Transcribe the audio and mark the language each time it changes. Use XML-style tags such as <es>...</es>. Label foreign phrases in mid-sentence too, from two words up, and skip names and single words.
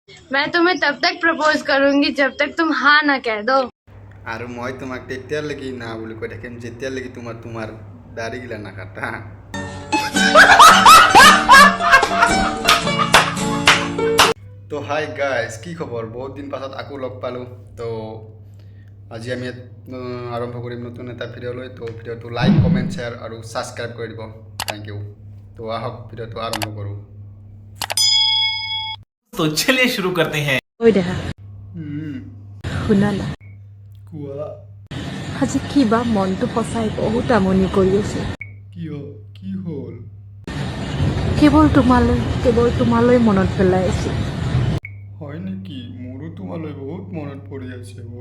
<hi>मैं तुम्हें तब तक प्रपोज करूंगी जब तक तुम हाँ ना कह दो।</hi> <as>আৰু মই তোমাক তেতিয়ালৈকে না বুলি কৈ থাকিম যেতিয়ালৈকে তোমাৰ দাড়িগিলা নাকাটা তো</as> <en>hi guys</en> <as>কি খবৰ বহুত দিন পাছত আকৌ লগ পালোঁ তো আজি আমি আৰম্ভ কৰিম নতুন এটা ভিডিঅ' লৈ তো ভিডিঅ'টো</as> <en>like comment share</en> <as>আৰু ছাবস্ক্ৰাইব কৰি দিব</as> <en>thank you</en> <as>তো আহক ভিডিঅ'টো আৰম্ভ কৰোঁ</as> <hi>तो चलिए शुरू करते हैं</hi> <as>ঐ দেহা শুনা না কোৱা আজি কিবা মনটো সঁচাই বহুত আমনি কৰি আছে কিয় কি হ'ল কেৱল তোমালৈ মনত পেলাই আছে হয় নেকি মোৰো তোমালৈ বহুত মনত পৰি আছে</as>